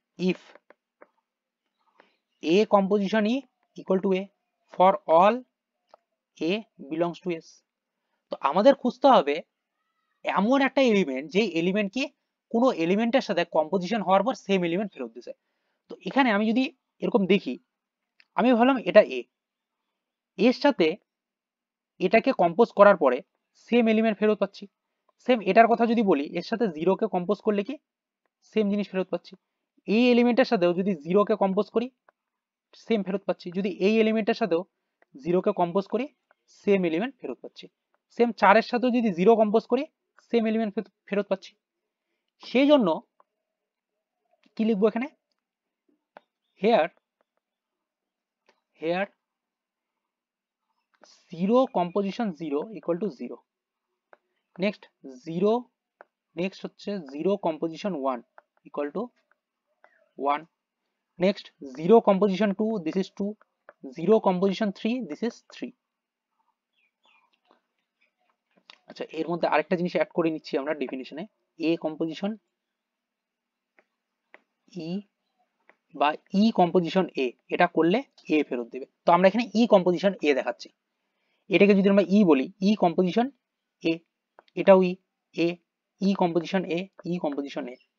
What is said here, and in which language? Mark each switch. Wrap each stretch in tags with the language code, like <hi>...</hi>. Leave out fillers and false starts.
<en>if A composition E equal to A for all A belongs to S.</en> <bn>তো আমাদের খুঁজতে হবে এমন একটা এলিমেন্ট যে এলিমেন্ট কি কোনো এলিমেন্টের সাথে কম্পোজিশন হওয়ার পর সেম এলিমেন্ট ফেরত দিছে। তো এখানে আমি যদি এরকম দেখি, আমি ভাবলাম এটা এ, এর সাথে এটাকে কম্পোজ করার পরে সেম এলিমেন্ট ফেরত পাচ্ছি। সেম এটার কথা যদি বলি, এর সাথে 0 কে কম্পোজ করলে কি সেম জিনিস ফেরত পাচ্ছি। এই এলিমেন্টের সাথেও যদি 0 কে কম্পোজ করি সেম ফেরত পাচ্ছি, যদি এই এলিমেন্টের সাথেও 0 কে কম্পোজ করি সেম এলিমেন্ট ফেরত পাচ্ছি। সেম 4 এর সাথেও যদি 0 কম্পোজ করি সেম এলিমেন্ট ফেরত পাচ্ছি। সেই জন্য কি লিখবো এখানে,</bn> <en>here 0 composition 0 equal to 0, next 0, next</en> <bn>হচ্ছে</bn> <en>0 composition 1 equal to 1, next 0 composition 2 this is 2, 0 composition 3 this is 3,</en> <bn>আচ্ছা, এর মধ্যে আরেকটা জিনিস অ্যাড করে নিচ্ছি আমরা ডেফিনিশনে, এ কম্পোজিশন ই বা ই কম্পোজিশন এ, এটা করলে এ ফেরত দেবে। তো আমরা এখানে ই কম্পোজিশন এ দেখাচ্ছি, এটাকে যদি আমরা ই বলি, ই কম্পোজিশন এ, এটাও এ, ই কম্পোজিশন এ, ই কম্পোজিশন এ।</bn>